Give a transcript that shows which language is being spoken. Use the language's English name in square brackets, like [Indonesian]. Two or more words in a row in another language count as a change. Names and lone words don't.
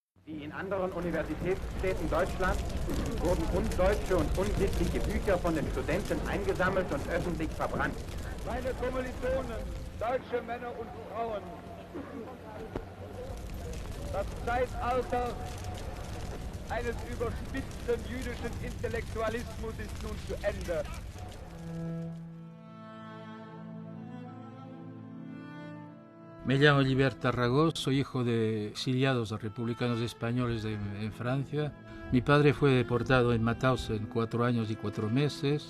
[German] Die in anderen Universitätsstädten Deutschlands wurden undeutsche und unsittliche Bücher von den Studenten eingesammelt und öffentlich verbrannt. Meine Kommilitonen, deutsche Männer und Frauen, das Zeitalter eines überspitzten jüdischen Intellektualismus ist nun zu Ende. [Spanish] Me llamo Llibert Tarragó, soy hijo de exiliados republicanos españoles en Francia. Mi padre fue deportado en Mauthausen 4 años y 4 meses.